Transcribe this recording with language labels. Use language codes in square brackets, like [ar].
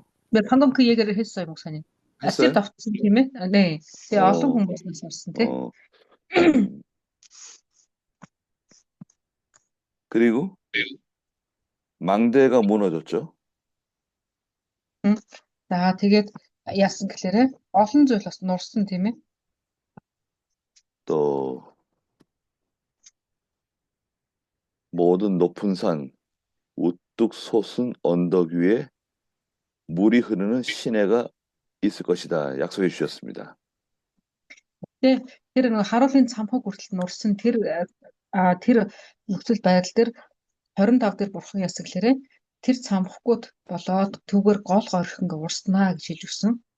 [ko] 네, 방금 그 얘기를 했어요, 목사님. 했어요? 아시리아 답변 네. 네, 어떤 공부하셨는데? 그리고 망대가 무너졌죠. [mn] За тэгээд яасан гэхээр олон зүйл бас нурсан тийм ээ. [ko] 또 모든 높은 산, 우뚝 솟은 언덕 위에 물이 흐르는 시내가 있을 것이다. 약속해 주셨습니다. [mn] Тэр нэг харуулын цамхаг хүртэл нурсан тэр нөхцөл байдал дээр 25 дээр бурхан яасан гэхээр тэр цамхгууд болоод түүгээр гол горих ингээ урснаа гэж хэлж өгсөн.